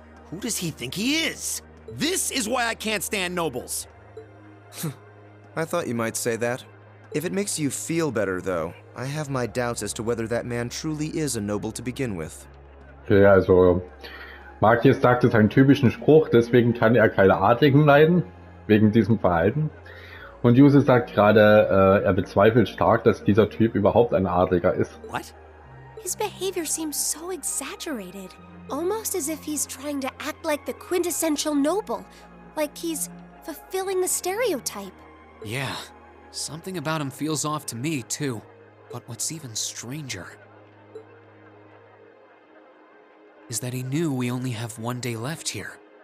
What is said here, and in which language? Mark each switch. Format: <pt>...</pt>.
<en>Who does he think he is? This is why I can't stand nobles. I thought you might say that. If it makes you feel better, though, I have my doubts as to whether that man truly is a noble to begin with.</en> <de>Okay, also Markius sagte seinen typischen Spruch, deswegen kann er keine Adligen leiden, wegen diesem Verhalten. Und Jusis sagt gerade, er bezweifelt stark, dass dieser Typ überhaupt ein Adliger ist.</de> <en>What? His behavior seems so exaggerated, almost as if he's trying to act like the quintessential noble, like he's fulfilling the stereotype. Yeah, something about him feels off to me, too. But what's even stranger is that he knew we only have one day left here.</en>